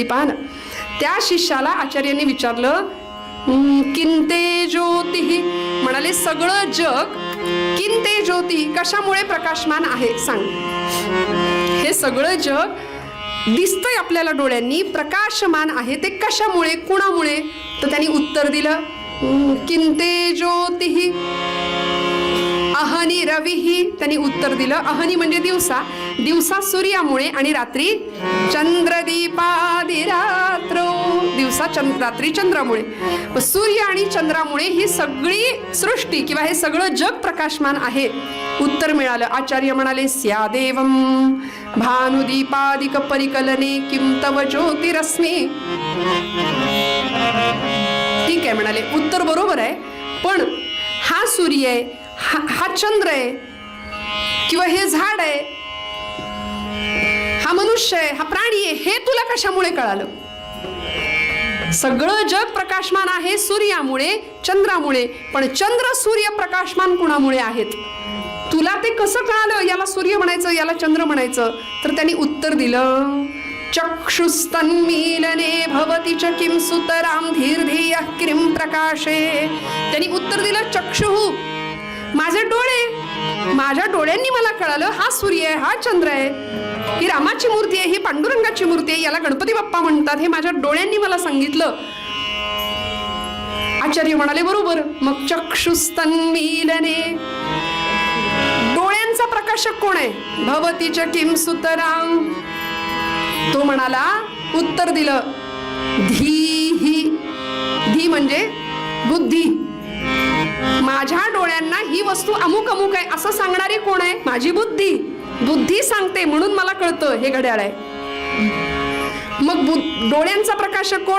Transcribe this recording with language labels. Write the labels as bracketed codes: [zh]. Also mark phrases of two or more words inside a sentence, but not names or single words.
[mr] पहा ना, त्या शिष्याला आचार्यांनी विचारलं, [sa] किंते ज्योतिः. [mr] म्हणाले, सगळं जग [sa] किंते ज्योतिः, [mr] कशामुळे प्रकाशमान आहे सांग. हे सगळं जग दिसतंय आपल्याला डोळ्यांनी, प्रकाशमान आहे, ते कशामुळे, कुणामुळे? तर त्यांनी उत्तर दिलं, [sa] किंते ज्योतिः अहनी रविही. [mr] त्यांनी उत्तर दिलं, अहनी म्हणजे दिवसा, दिवसा सूर्यामुळे आणि रात्री चंद्रदीपादिरात्र. दिवसा रात्री चंद्रामुळे. सूर्य आणि चंद्रामुळे ही सगळी सृष्टी किंवा हे सगळं जग प्रकाशमान आहे. उत्तर मिळालं. आचार्य म्हणाले, [sa] स्यादेवं भानुदीपादिक परिकलने किं तव ज्योतिरस्मि. [mr] ठीक आहे म्हणाले, उत्तर बरोबर आहे, पण हा सूर्य आहे, हा चंद्र आहे, किंवा हे झाड आहे, हा मनुष्य आहे, हा प्राणी आहे, हे तुला कशामुळे कळालं? सगळं जग प्रकाशमान आहे सूर्यामुळे, चंद्रामुळे, पण चंद्र सूर्य प्रकाशमान कुणामुळे आहेत? तुला ते कसं कळालं? याला सूर्य म्हणायचं, याला चंद्र म्हणायचं? तर त्यांनी उत्तर दिलं, [sa] चक्षुस्तन्मीलने भवति च किं सुतरां धीर्धियः किं प्रकाशे. [mr] त्यांनी उत्तर दिलं, चक्षुः, माझे डोळे, माझ्या डोळ्यांनी मला कळालं हा सूर्य आहे, हा चंद्र आहे, ही रामाची मूर्ती आहे, ही पांडुरंगाची मूर्ती आहे, याला गणपती बाप्पा म्हणतात, हे माझ्या डोळ्यांनी मला सांगितलं. आचार्य म्हणाले, बरोबर. मग चक्षुस्तन्मीलने, डोळ्यांचा प्रकाशक कोण आहे? [sa] भवति च किं सुतरां. [mr] तो म्हणाला, उत्तर दिलं, धीहि. धी म्हणजे बुद्धी. माझ्या डोळ्यांना ही वस्तू अमुक अमुक आहे असं सांगणारी कोण आहे? माझी बुद्धी. बुद्धी सांगते म्हणून मला कळतं हे घड्याळ आहे. मग डोळ्यांचा प्रकाशक कोण?